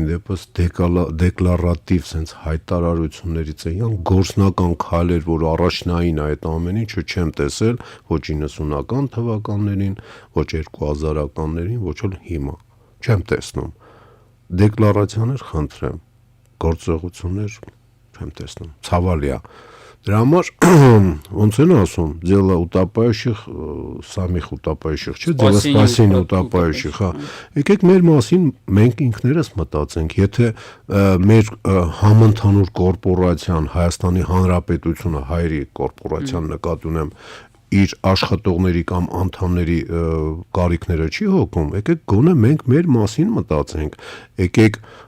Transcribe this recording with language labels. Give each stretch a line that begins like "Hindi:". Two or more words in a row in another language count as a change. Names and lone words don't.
Armenian: դեպս դեկլարատիվ sense հայտարարություններից են գործնական քայլեր, որ առաջնային այդ ամեն ինչը չեմ տեսել ոչ 90-ական թվականներին, ոչ 2000-ականներին, ոչ էլ հիմա։ Չեմ տեսնում։ Դեկլարացիաներ խնդրեմ, գործողություններ չեմ տեսնում։ Ցավալի է։ Դրա համար ոնց են ասում,
Russian: дело утопающих самих утопающих, չէ՞, дело спасения утопающих,
Armenian: հա։ Եկեք մեր մասին մենք ինքներս մտածենք, եթե մեր համընդհանուր կորպորացիան Հայաստանի Հանրապետությունը, հայերի կորպորացիան նկատի ունեմ, իր աշխատողների կամ անդամների կարիքները չի հոգում, եկեք գոնե մենք մեր մասին մտածենք, եկեք